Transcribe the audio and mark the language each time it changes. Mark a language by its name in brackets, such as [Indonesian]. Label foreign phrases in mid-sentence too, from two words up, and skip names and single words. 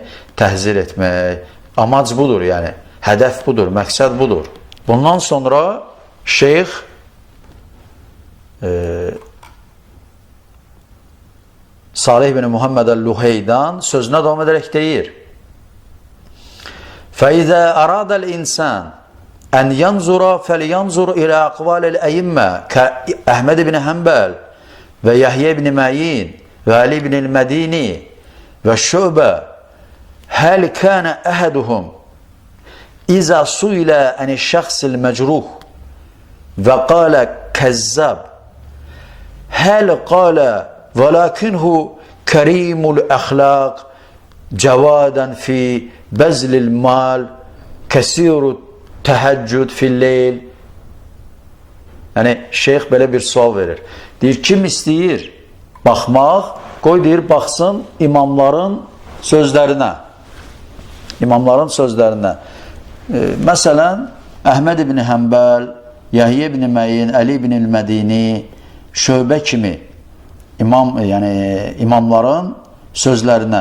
[Azerbaijani] Təhzir etmək. Amac budur, yəni. Hədəf budur, məqsəd budur. Bundan sonra şeyx Salih bin Muhammed el-Luheydan sözünə davam edərək deyir: [Arabic] فَإِذَا أَرَادَ الْإِنسَانِ أَنْ يَنْزُرَ فَلْيَنْزُرْ إِلَى أَقْوَالِ الْأَئِمَّةِ كَأَحْمَدِ بن حنبل ويحيى بن معين وعلي بن المديني وشعبة هل كان أحدهم إذا سئل عن الشخص المجروح وقال كذاب هل قال ولكنه كريم الأخلاق جوادا في بذل المال كثير التهجد في الليل. [Azerbaijani] Yəni şeyx belə bir sual verir. Deyir, kim istəyir baxmaq, qoy deyir, baxsın imamların sözlərinə. İmamların sözlərinə. Məsələn, Əhməd ibn Həmbəl, Yəhyə ibn Məyin, Əli ibn el-Mədini, Şöbə kimi imamların sözlərinə.